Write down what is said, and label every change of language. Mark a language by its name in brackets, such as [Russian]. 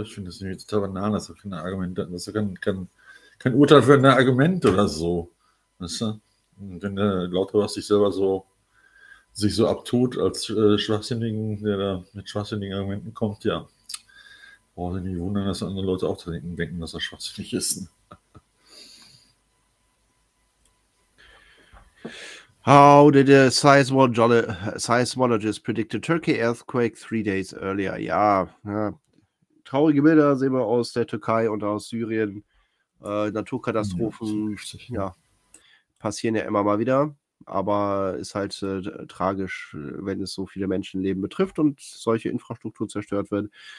[German] Ich finde das irgendwie total banal, das ist auch kein Argument, das ist kein Urteil für ein Argument oder so. Weißt du? Und wenn der Lauterbach sich so abtut als Schwachsinnigen, der da mit schwachsinnigen Argumenten kommt, ja, brauche ich nicht wundern, dass andere Leute auch denken, dass er schwachsinnig ist. [English] How did a seismologist predict a Turkey earthquake 3 days earlier? [German] Ja, traurige Bilder sehen wir aus der Türkei und aus Syrien. Naturkatastrophen, ja, passieren ja immer mal wieder. Aber ist halt tragisch, wenn es so viele Menschenleben betrifft und solche Infrastruktur zerstört wird.